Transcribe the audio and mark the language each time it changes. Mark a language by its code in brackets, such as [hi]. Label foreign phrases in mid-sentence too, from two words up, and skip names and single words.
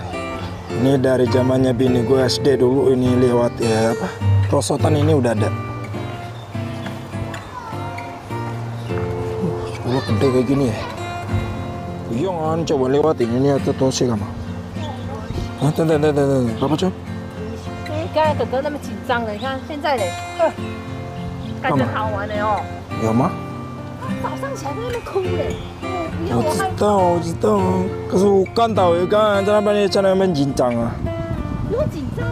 [id] Ini dari zamannya bini gue SD dulu, ini lewat ya apa? Perosotan ini udah ada. Sekolah gede kayak gini ya. Iya kan, coba lewatin ini atau tosi kamu. Ah, berapa jam? [zh] 刚才哥哥那么紧张的，你看现在嘞，感觉好玩的哦。有吗？早上起来在那边哭嘞，你看我我害知道，可是我看到有个人在那边在那边紧张啊。你会紧张？